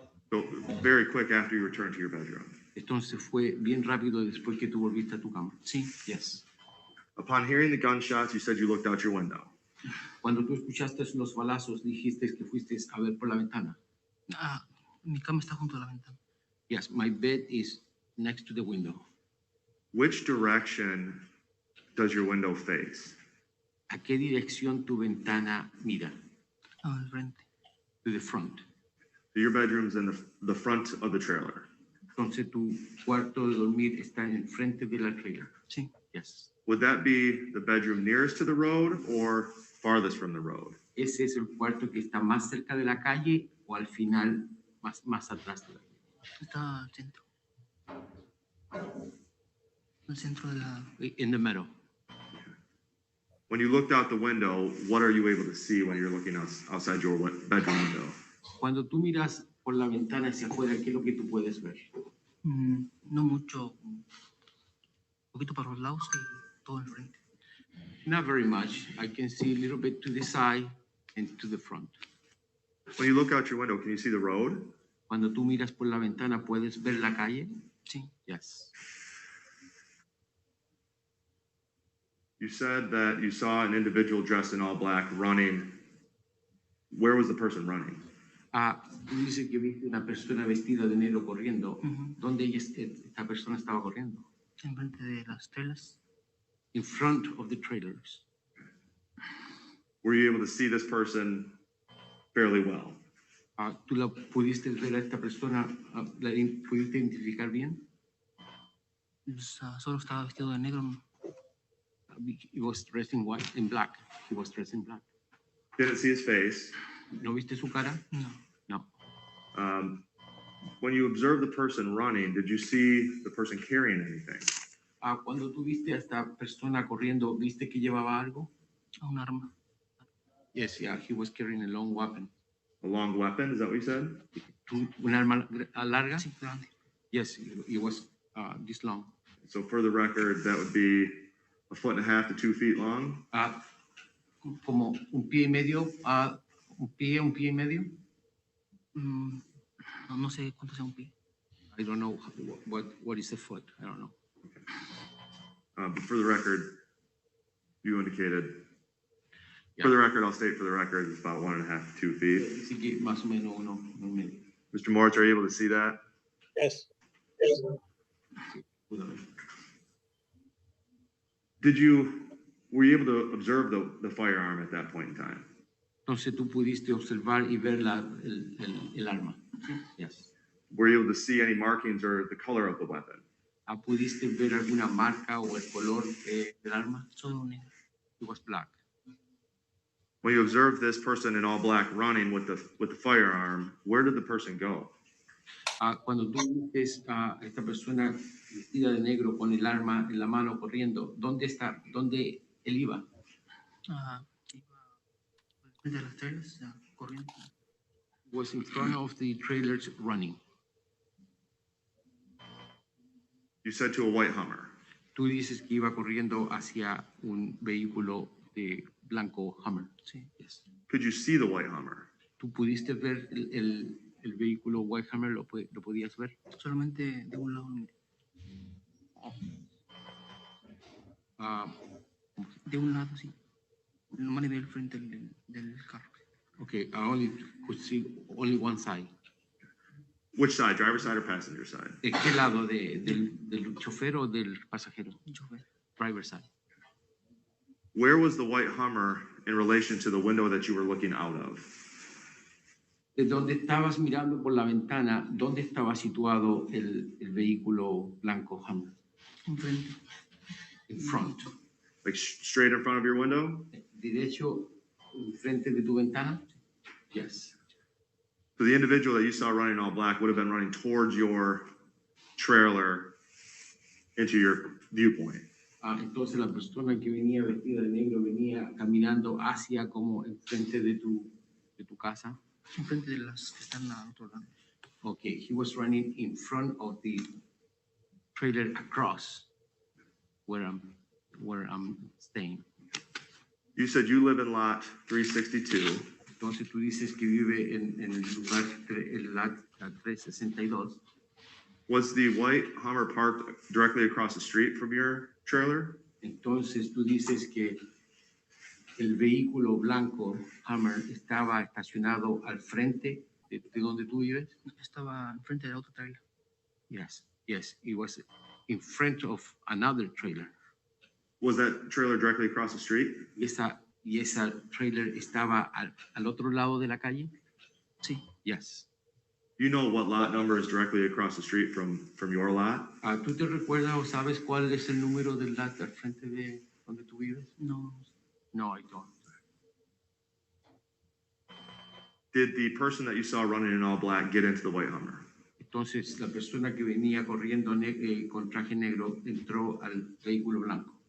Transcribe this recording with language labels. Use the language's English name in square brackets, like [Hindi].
[English] So very quick after you returned to your bedroom. [Spanish] Entonces fue bien rápido después que tú volviste a tu cama. Sí. [English] Yes. Upon hearing the gunshots, you said you looked out your window. [Spanish] Cuando tú escuchaste los balazos, dijiste que fuiste a ver por la ventana. Mi cama está junto a la ventana. [English] Yes, my bed is next to the window. Which direction does your window face? [Spanish] ¿A qué dirección tu ventana mira? Al frente. [English] To the front. So your bedroom's in the front of the trailer. [Spanish] Entonces tu cuarto de dormir está en frente de la trailer. Sí. [English] Yes. Would that be the bedroom nearest to the road or farthest from the road? [Spanish] ¿Ese es el cuarto que está más cerca de la calle o al final más atrás de la calle? Está al centro. Al centro de la... [English] In the middle. When you looked out the window, what are you able to see when you're looking outside your bedroom window? [Spanish] Cuando tú miras por la ventana hacia afuera, ¿qué es lo que tú puedes ver? No mucho. Un poquito para los lados y todo enfrente. [English] Not very much. I can see a little bit to the side and to the front. When you look out your window, can you see the road? [Spanish] Cuando tú miras por la ventana, ¿puedes ver la calle? Sí. [English] Yes. You said that you saw an individual dressed in all black running. Where was the person running? [Spanish] Tú dices que viste una persona vestida de negro corriendo. Ujú. ¿Dónde esta persona estaba corriendo? Enfrente de las telas. [English] In front of the trailers. Were you able to see this person fairly well? [Spanish] ¿Tú la pudiste ver a esta persona? ¿La pudiste identificar bien? Solo estaba vestido de negro. [English] He was dressed in white, in black. He was dressed in black. Didn't see his face. [Spanish] ¿No viste su cara? No. [English] No. When you observed the person running, did you see the person carrying anything? [Spanish] Cuando tú viste a esta persona corriendo, ¿viste que llevaba algo? Un arma. [English] Yes, yeah, he was carrying a long weapon. A long weapon, is that what you said? [Spanish] ¿Un arma larga? Sí, grande. [English] Yes, it was this long. So for the record, that would be 1.5 to 2 feet long. [Spanish] Como un pie y medio, un pie y medio. No sé cuánto sea un pie. [English] I don't know what is a foot. I don't know. But for the record, you indicated. Yeah. For the record, I'll state for the record, it's about 1.5 to 2 feet. [Spanish] Así que más o menos uno y medio. [English] Mr. Moritz, are you able to see that? Yes. [Spanish] Pudo ver. [English] Did you were you able to observe the firearm at that point in time? [Spanish] Entonces tú pudiste observar y ver el arma. [English] Yes. Were you able to see any markings or the color of the weapon? [Spanish] ¿Pudiste ver alguna marca o el color del arma? Solo negro. [English] It was black. When you observed this person in all black running with the firearm, where did the person go? [Spanish] Cuando tú ves a esta persona vestida de negro con el arma en la mano corriendo, ¿dónde está? ¿Dónde él iba? Iba al frente de las trailers, corriendo. [English] Was in front of the trailers running. You said to a white Hummer. [Spanish] Tú dices que iba corriendo hacia un vehículo de blanco Hummer. Sí. [English] Yes. Could you see the white Hummer? [Spanish] ¿Tú pudiste ver el vehículo White Hammer? ¿Lo podías ver? Solamente de un lado. De un lado, sí. Nomás le vi el frente del carro. [English] Okay, I only could see only one side. Which side, driver's side or passenger side? [Spanish] ¿De qué lado? ¿Del chofer o del pasajero? Chofer. [English] Driver side. Where was the white Hummer in relation to the window that you were looking out of? [Spanish] De donde estabas mirando por la ventana, ¿dónde estaba situado el vehículo blanco Hummer? Enfrente. [English] In front. Like straight in front of your window? [Spanish] ¿Derecho enfrente de tu ventana? [English] Yes. So the individual that you saw running all black would have been running towards your trailer into your viewpoint. [Spanish] Entonces la persona que venía vestida de negro venía caminando hacia como enfrente de tu casa. Enfrente de las que están al otro lado. [English] Okay, he was running in front of the trailer across where I'm staying. You said you live in lot 362. [Spanish] Entonces tú dices que vive en el lugar, el lot 362. [English] Was the white Hummer parked directly across the street from your trailer? [Spanish] Entonces tú dices que el vehículo blanco Hummer estaba estacionado al frente de donde tú vives. Estaba enfrente de la otra trailer. [English] Yes, it was in front of another trailer. Was that trailer directly across the street? [Spanish] Y esa trailer estaba al otro lado de la calle. Sí. [English] Yes. You know what lot number is directly across the street from your lot? [Spanish] ¿Tú te recuerdas o sabes cuál es el número del lot al frente de donde tú vives? No. [English] No, I don't. Did the person that you saw running in all black get into the white Hummer? [Spanish] Entonces, la persona que venía corriendo con traje negro entró al vehículo blanco.